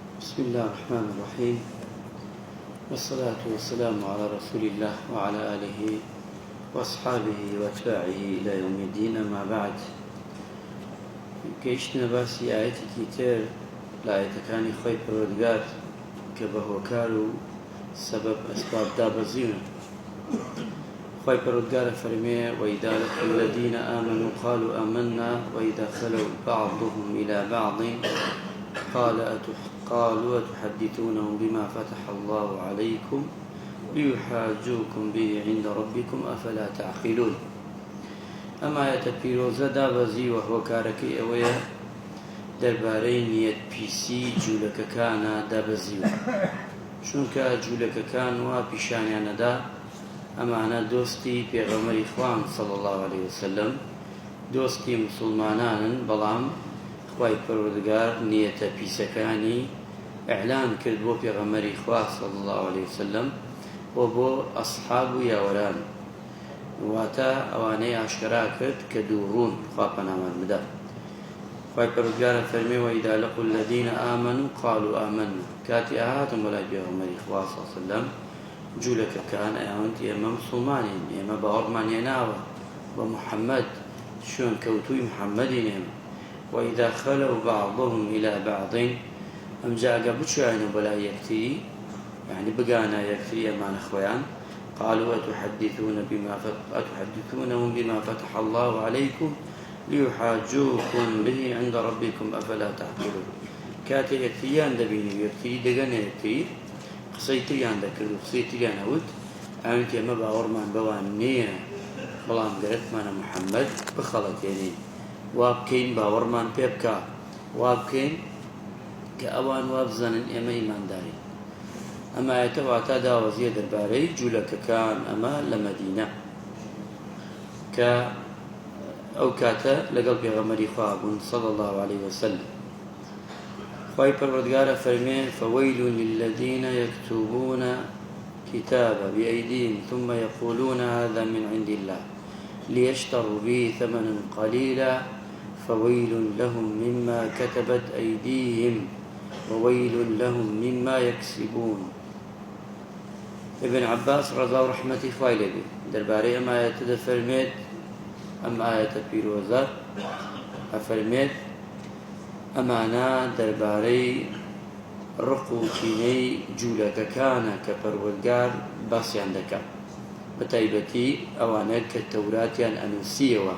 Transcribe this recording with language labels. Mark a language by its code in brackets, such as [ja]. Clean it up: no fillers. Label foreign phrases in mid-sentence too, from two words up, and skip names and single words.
[ar] بسم الله الرحمن الرحيم، والصلاة والسلام على رسول الله وعلى آله وأصحابه وأتباعه إلى يوم الدين. أما بعد، [ckb] گەیشتنە باسی ئاەتێکی تر لە ئاەتەکانی خۆی پەروەردگار کە بە هۆکار و سەبەب ئەسباب دابەزیون. خۆی پەروەردگارە فەرمێ: [ar] وَإِذَا لَقُوا الَّذِينَ آمَنُوا قَالُوا آمَنَّا وَإِذَا خَلَوْا بَعْضُهُمْ إِلَى بَعْضٍ قالوا أتحدثونهم بما فتح الله عليكم ليحاجوكم به عند ربكم أفلا تعقلون. [ckb] ئەمە ئاەتە پیرۆزە دابەزی و هۆکارەکەی ئەوەیە دەربارەی نیەت پیسی جوولەکەکانە دابەزیوە، چونکە جوولەکەکان وا پیشانیانەدا ئەمانە دۆستی پێغەمبەری خوان [ar] صلی الله عليه وسلم، [ckb] دۆستی موسڵمانانن، بەڵام خوای پەروەردگار نیەتە پیسەکانی ئیعلان کرد بۆ پێغەمبەری خوا [ar] صلی الله عليه وسلم [ckb] و بۆ ئەصحاب و یاوەران، واتە ئەوانەی ئاشکرا کرد کە دووڕوون. خوا پەنامان بدە. خوای پەروەردگارە فەرمێ: [ar] وَإِذَا لَقُوا الَّذِينَ آمَنُوا قَالُوا آمَنَّا. [ckb] کاتی ئاهاتن بەلای پێغەمبەری خوا [ar] صلی الله عليه وسلم، [ckb] جوولەکەکان ئەیانوت ئێمە موسڵمانین، ئێمە باوەڕمان هێناوە بە محەممەد، شوێن کەوتووی محەممەدین ئێمە. [ar] وَإِذَا خَلَوْا بَعْضُهُمْ إِلَى بَعْضٍ، [ckb] ئەمجا ئەگە بچوانە بەلای یەکتری، یعنی بگانە یەکتری ئەمانە خۆیان، [ar] قالوا أتحدثونهم بما فتح الله عليكم ليحاجوكم به عند ربكم أفلا تعقلون. [ckb] کاتێ یەکتریان دەبینی و یەکتری دەگەنە یەکتری، قسەی تریان دەکرد و قسەی تریان ئەوت، ئەوێت ئێمە باوەڕمان بەوان نییە، بەڵام گەرەکمانە محەممەد بخەڵەتێنین، وا بکەین باوەڕمان پێ بکە، وا بکەین کە ئەوان وا بزانن ئێمە ئیماندارین. ئەمە ئاەتە واتە داوەزیە دەربارەی جوولەکەکان ئەمە لە مەدینە کە ئەو کاتە لەگەڵ پێغەمبەری خوا بوون [ar] صلی الله عليه وسلم. [ckb] خوای پەروەردگارە فەرمێ: [ar] فَوَيْلٌ لِلَّذِينَ يَكْتُبُونَ الكتاب بأيديهم ثم يقولون هذا من عند الله ليشتروا به ثمنا قليلا فويل لهم مما كتبت أيديهم وويل لهم مما يكسبون. [ckb] ابن عباس رضا و رحمەتی خوای لێبێ دەربارەی ئەم ئاەتە دەفەرمێت، ئەم ئاەتە پیرۆزە ئەفەرمێت ئەمانە دەربارەی ڕق و کینەی جوولەکەکانە کە پەروەردگار باسییان دەکات، بە تایبەتی ئەوانە کە تەوراتیان ئەنووسیەوە.